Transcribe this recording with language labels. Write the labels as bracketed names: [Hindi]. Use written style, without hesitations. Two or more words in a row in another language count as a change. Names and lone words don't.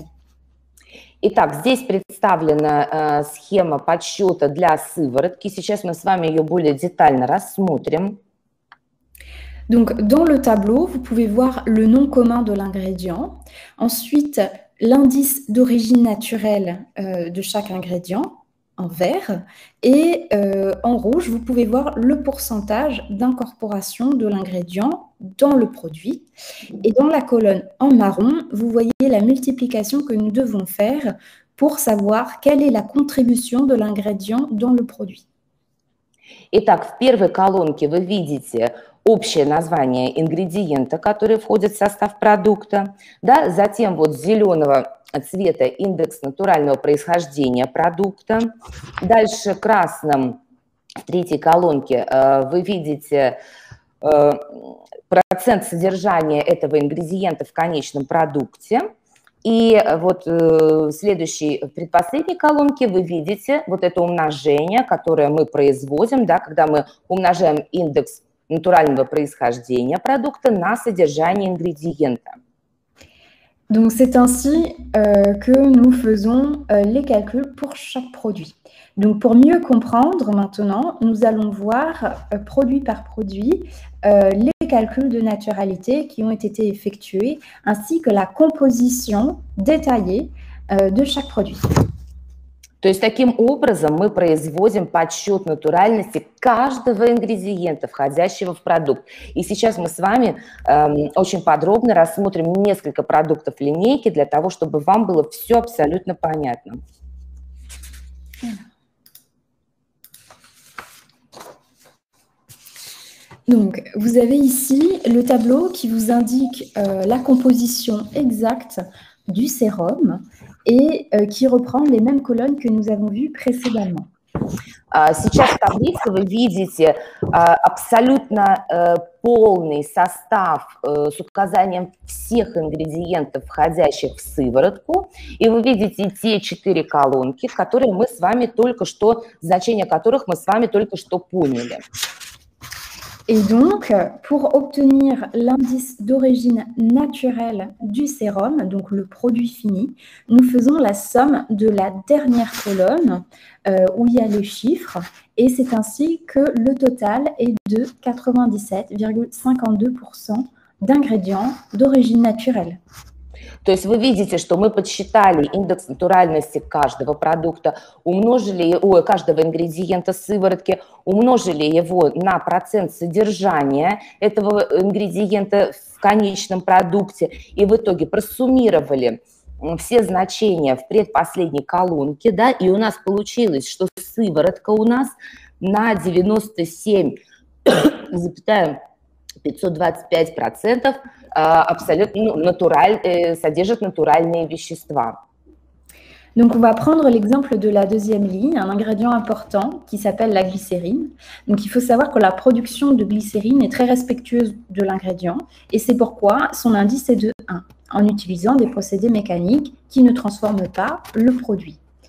[Russian] Итак, здесь представлена схема подсчета для сыворотки. Сейчас мы с вами ее более детально рассмотрим. [French] Donc, dans le tableau, vous pouvez voir le nom commun de l'ingrédient. Ensuite, l'indice d'origine naturelle de chaque ingrédient en vert. Et en rouge, vous pouvez voir le pourcentage d'incorporation de l'ingrédient dans le produit. Et dans la colonne en marron, vous voyez la multiplication que nous devons faire pour savoir quelle est la contribution de l'ingrédient dans le produit. [Russian] Итак, в первой колонке вы видите общее название ингредиента, который входит в состав продукта. Да? Затем вот зеленого цвета индекс натурального происхождения продукта. Дальше красным в третьей колонке вы видите процент содержания этого ингредиента в конечном продукте. И вот в следующей, в предпоследней колонке вы видите вот это умножение, которое мы производим, да, когда мы умножаем индекс натурального происхождения продукта на содержание ингредиента. [French] Donc, c'est ainsi que nous faisons les calculs pour chaque produit. Donc, pour mieux comprendre maintenant, nous allons voir produit par produit les calculs de naturalité qui ont été effectués ainsi que la composition détaillée de chaque produit. [Russian] То есть таким образом мы производим подсчет натуральности каждого ингредиента, входящего в продукт. И сейчас мы с вами очень подробно рассмотрим несколько продуктов линейки для того, чтобы вам было все абсолютно понятно. [French] Donc, vous avez ici le tableau qui vous indique la composition exacte du sérum et qui reprend les mêmes colonnes que nous avons vues précédemment. [Russian] Сейчас в таблице вы видите абсолютно полный состав с указанием всех ингредиентов, входящих в сыворотку, и вы видите те 4 колонки, которые мы с вами только что, значения которых мы с вами только что поняли. [French] Et donc, pour obtenir l'indice d'origine naturelle du sérum, donc le produit fini, nous faisons la somme de la dernière colonne où il y a les chiffres et c'est ainsi que le total est de 97,52% d'ingrédients d'origine naturelle. [Russian] То есть вы видите, что мы подсчитали индекс натуральности каждого продукта, каждого ингредиента сыворотки, умножили его на процент содержания этого ингредиента в конечном продукте и в итоге просуммировали все значения в предпоследней колонке, да, и у нас получилось, что сыворотка у нас на 97,525% абсолютно содержит натуральные вещества. [French] Donc, on va prendre l'exemple de la deuxième ligne, un ingrédient important qui s'appelle la glycérine. Donc, il faut savoir que la production de glycérine est très respectueuse de l'ingrédient et c'est pourquoi son indice est de 1, en utilisant des procédés mécaniques qui ne transforment pas le produit.